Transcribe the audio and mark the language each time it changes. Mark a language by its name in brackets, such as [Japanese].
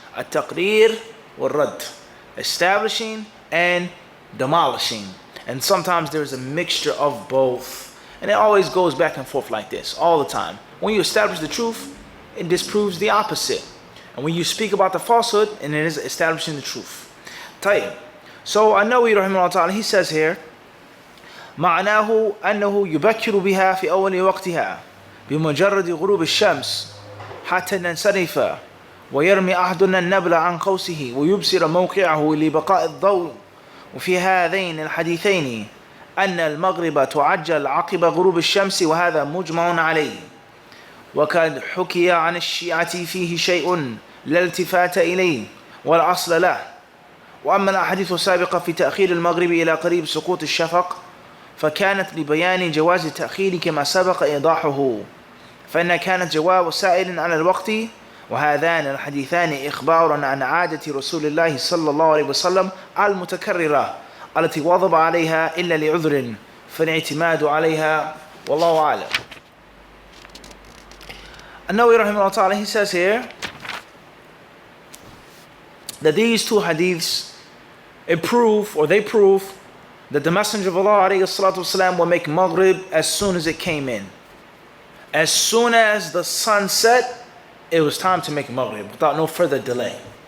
[Arabic] At-taqrir wal-rad. [English] Establishing and demolishing. And sometimes there's a mixture of both. And it always goes back and forth like this, all the time. When you establish the truth, it disproves the opposite. And when you speak about the falsehood, and it is establishing the truth. [Arabic] Tayyib. [English] So An-Nawawi rahimahullah ta'ala, he says here, [Arabic] معناه أنه يبكر بها في أول وقتها بمجرد غروب الشمس حتى ننصرف ويرمي أحدنا النبل عن قوسه ويبصر موقعه لبقاء الضوء. وفي هذين الحديثين أن المغرب تعجل عقب غروب الشمس وهذا مجمع عليه. وقد حكي عن الشيعة فيه شيء لا التفات إليه ولا أصل له. وأما الأحاديث السابقة في تأخير المغرب إلى قريب سقوط الشفق فكانت لبيان جواز التأخير كما سبق إيضاحه، فإن كانت جواب سائل على الوقت، وهذان الحديثان إخبار عن عادة رسول الله صلى الله عليه وسلم المتكررة التي واظب عليها إلا لعذر فالاعتماد عليها والله أعلم. [English] An-Nawawi rahimahullah ta'ala, he says here that these two hadiths, they prove that the Messenger of Allah alayhi salatu wasalam will make Maghrib as soon as it came in. As soon as the sun set, it was time to make Maghrib without no further delay.